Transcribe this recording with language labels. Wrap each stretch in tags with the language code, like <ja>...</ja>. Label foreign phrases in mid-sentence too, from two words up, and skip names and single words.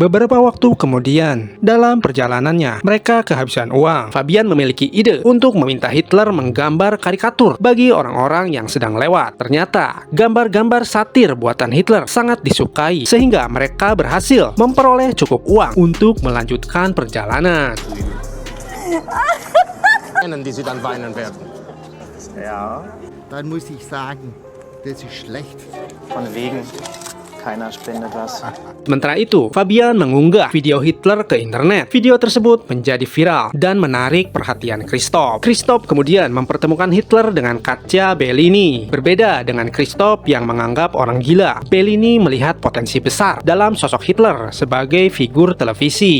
<id>Beberapa waktu kemudian, dalam perjalanannya, mereka kehabisan uang. Fabian memiliki ide untuk meminta Hitler menggambar karikatur bagi orang-orang yang sedang lewat. Ternyata, gambar-gambar satir buatan Hitler sangat disukai, sehingga mereka berhasil memperoleh cukup uang untuk melanjutkan perjalanan.</id> <de>Die sie dann weinen werden. Ja, Dann muss ich sagen, das ist schlecht. von wegen. Keiner spendet was.</de> <id>Sementara itu, Fabian mengunggah video Hitler ke internet. Video tersebut menjadi viral dan menarik perhatian Christoph. Christoph kemudian mempertemukan Hitler dengan Katja Bellini. Berbeda dengan Christoph yang menganggap orang gila, Bellini melihat potensi besar dalam sosok Hitler sebagai figur televisi.</id>